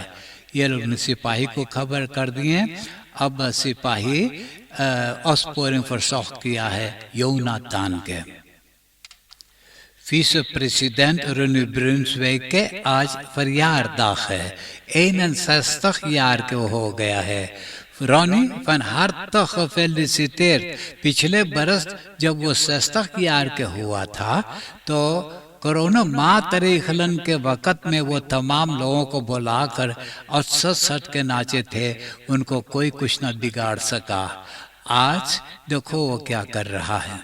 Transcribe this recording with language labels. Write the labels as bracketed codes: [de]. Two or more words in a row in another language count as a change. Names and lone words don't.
[hns] ये लोग ने सिपाही को खबर कर दिए। अब सिपाही [nl] opsporing verzocht [hns] किया है योनातान के। विस प्रेसिडेंट Ronny Brunswijk के आज verjaardag है, 61 jaar के हो गया है। [nl] रॉनी van harte gefeliciteerd। [hns] पिछले बरस जब वो 60 यार के हुआ था, तो कोरोना मातरीखलन के वक़्त में वो तमाम लोगों को बुलाकर और सच के नाचे थे, उनको कोई कुछ न बिगाड़ सका। आज देखो वो क्या कर रहा है।